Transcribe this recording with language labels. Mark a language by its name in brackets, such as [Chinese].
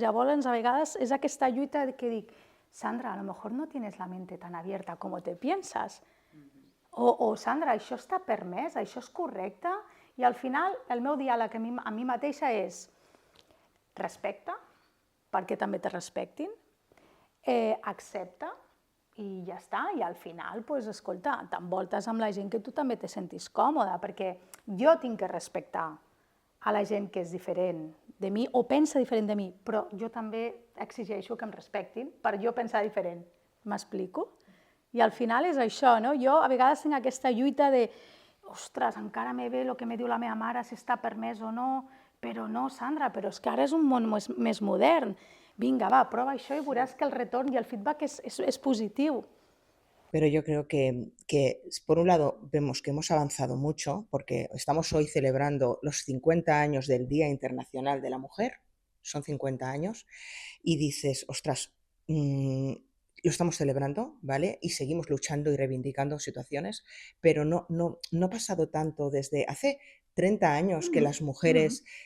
[Catalan] Llavors, a vegades és aquesta lluita que dic, Sandra, [Spanish] a lo mejor no tienes la mente tan abierta como te piensas. [Catalan] O Sandra, això està permès, això és correcte? I al final, el meu diàleg a mi mateixa és respecta, perquè també te respectin, accepta, i ja està, i al final, escolta, t'envoltes amb la gent que tu també te sentis còmoda, perquè jo tinc que respectar a la gent que és diferent de mi o pensa diferent de mi, però jo també exigeixo que em respectin per jo pensar diferent. M'explico? I al final és això, no? Jo a vegades tinc aquesta lluita de ostres, encara me ve el que me diu la meva mare, si està permès o no, però no, Sandra, però és que ara és un món més modern. Vinga, va, prova això i veuràs que el retorn y el feedback [Spanish] es positivo. Pero yo creo que, por un lado, vemos que hemos avanzado mucho, porque estamos hoy celebrando los 50 años del Día Internacional de la Mujer, son 50 años, y dices, ostras, lo estamos celebrando, ¿vale? Y seguimos luchando y reivindicando situaciones, pero no ha pasado tanto desde hace 30 años que las mujeres...